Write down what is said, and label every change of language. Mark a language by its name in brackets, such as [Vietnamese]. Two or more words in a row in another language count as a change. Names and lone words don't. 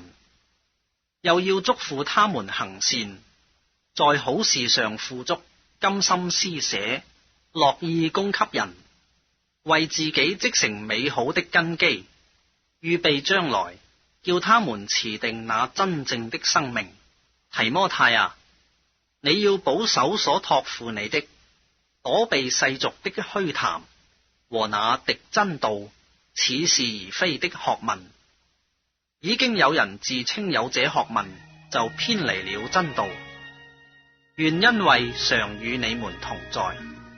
[Chinese] 又要囑咐他們行善，在好事上富足，甘心施捨，樂意供給人，為自己積成美好的根基，預備將來，叫他們持定那真正的生命。提摩太啊，你要保守所託付你的，躲避世俗的虛談和那敵真道、似是而非的學問。已經有人自稱有這學問，就偏離了真道。願恩惠常與你們同在。